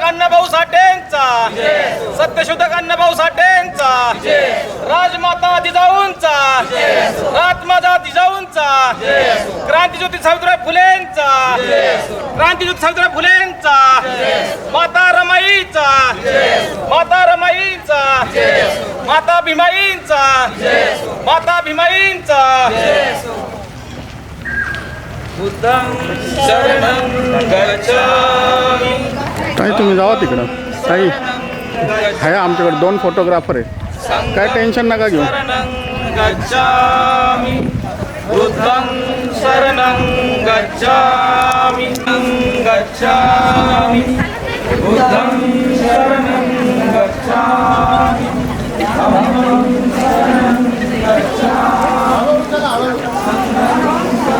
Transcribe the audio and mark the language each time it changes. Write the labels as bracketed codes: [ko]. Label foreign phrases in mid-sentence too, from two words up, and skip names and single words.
[mr] अण्णाभाऊ साठेंचा सत्यशोधक अण्णाभाऊ साठेंचा राजमाता जिजाऊंचा राजमाता जिजाऊंचा क्रांतीज्योती सावित्रीबाई फुलेंचा क्रांतीज्योती सावित्रीबाई फुलेंचा माता रमाईचा माता रमाईचा माता भीमाईंचा माता भीमाईंचा [pi] बुद्धं शरणं गच्छामि [mr] ताई तुम्ही जावा तिकडं ताई आहे आमच्याकडे 2 फोटोग्राफर आहे काय टेन्शन नका घेऊ [pi] शरणं गच्छामि बुद्धं शरणं गच्छामि गच्छामि बुद्धं शरणं गच्छामि धम्मं शरणं गच्छामि